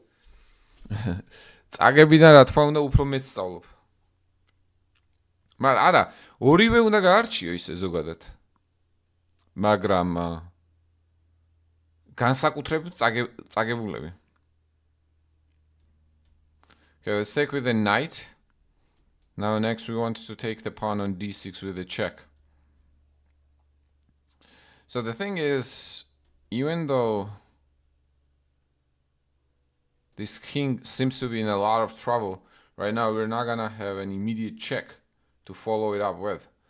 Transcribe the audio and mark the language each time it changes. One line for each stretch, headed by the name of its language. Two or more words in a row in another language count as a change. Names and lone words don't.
Georgian: წაგებიდან რა თქმა უნდა უფრო მეც სწავლობ. მაგრამ არა, ორივე უნდა გაარჩიო ისე ზოგადად. მაგრამ განსაკუთრებით წაგებულები.
English: Okay, let's take with the knight. Now next we want to take the pawn on d6 with a check. So the thing is, even though this king seems to be in a lot of trouble, right now we're not gonna have an immediate check to follow it up with.